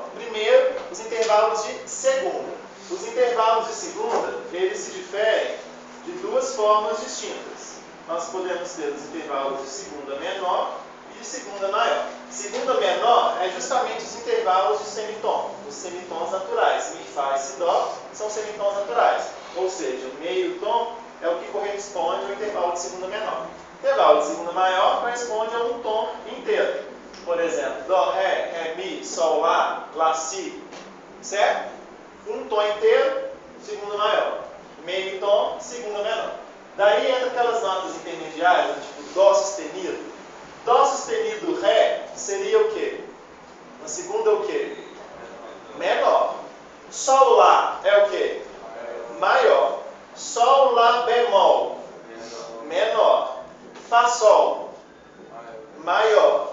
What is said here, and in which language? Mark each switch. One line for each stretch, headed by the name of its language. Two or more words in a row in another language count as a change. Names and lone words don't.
Portuguese: Primeiro, os intervalos de segunda. Os intervalos de segunda, eles se diferem de duas formas distintas. Nós podemos ter os intervalos de segunda menor e de segunda maior. Segunda menor é justamente os intervalos de semitom, os semitons naturais. Mi, fá e si, dó são semitons naturais. Ou seja, meio tom, é o que corresponde ao intervalo de segunda menor. O intervalo de segunda maior corresponde a um tom inteiro. Por exemplo, Dó, Ré, Mi, Sol, Lá, Si. Certo? Um tom inteiro, segunda maior. Meio tom, segunda menor. Daí entra aquelas notas intermediárias, tipo Dó sustenido. Dó sustenido, Ré, seria o quê? Na segunda o quê? Menor. Sol, Lá é o quê? Maior. Sol, Lá, bemol. Menor. Fá, Sol. Maior.